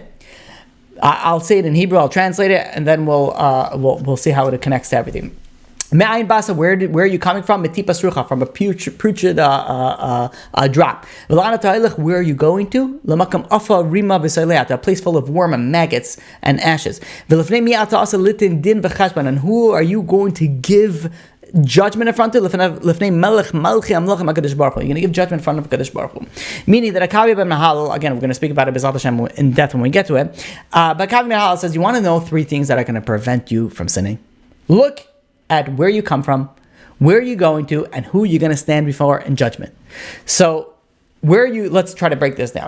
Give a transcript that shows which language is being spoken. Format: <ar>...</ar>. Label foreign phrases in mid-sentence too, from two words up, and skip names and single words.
<en>I'll say it in Hebrew, I'll translate it, and then we'll see how it connects to everything.</en> <he>מאין באת,</he> <en>where are you coming from?</en> <he>מטפה סרוחה,</he> <en>from a putrid drop. Where are you going to?</en> <he>למקום עפר רימה ותולעה,</he> <en>a place full of worm and maggots and ashes.</en> <he>ולפני מי אתה עתיד ליתן דין וחשבון,</he> <en>and who are you going to give judgment in front of?</en> <he>לפני מלך מלכי המלכים הקדוש ברוך הוא.</he> <en>You're going to give judgment in front of</en> <he>הקדוש ברוך הוא.</he> <en>Meaning that Akavi ben Mahal, again, we're going to speak about it</en> <he>בעזרת השם</he> <en>in depth when we get to it. But Akavi ben Mahal says, you want to know three things that are going to prevent you from sinning. Look at where you come from, where are you going to, and who you're going to stand before in judgment. So, let's try to break this down.</en>